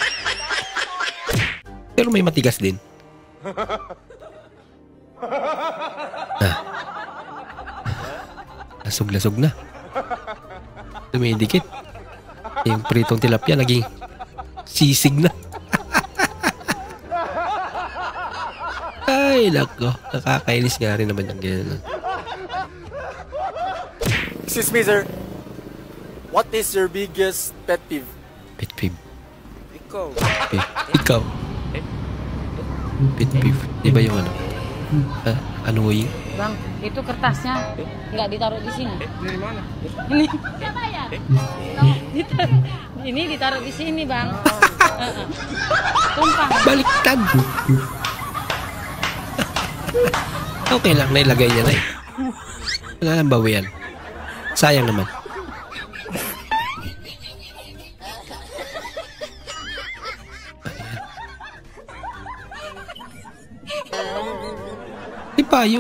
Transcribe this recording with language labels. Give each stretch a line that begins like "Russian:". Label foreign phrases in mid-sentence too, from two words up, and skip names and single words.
Filipino: Pero may matigas din. Lasog-lasog na. Dumidikit. Yung pritong tilapia naging sisig na. Ay, nako. Nakakainis nga rin naman yung ganyan.
English: Excuse me, sir. What is your biggest pet peeve? Pet peeve.
Filipino: Ikaw. Ikaw.
English: Pet peeve.
Filipino: Di ba yung ano? Annoying?
Indonesian: Bang, itu kertasnya nggak ditaruh di sini. Dari mana? Ini. Ini ditaruh di sini, Bang. Tumpang.
Filipino: Baliktad. Okay lang, nailagay niya na eh. Wala nang bawian. Sayang naman. May payong.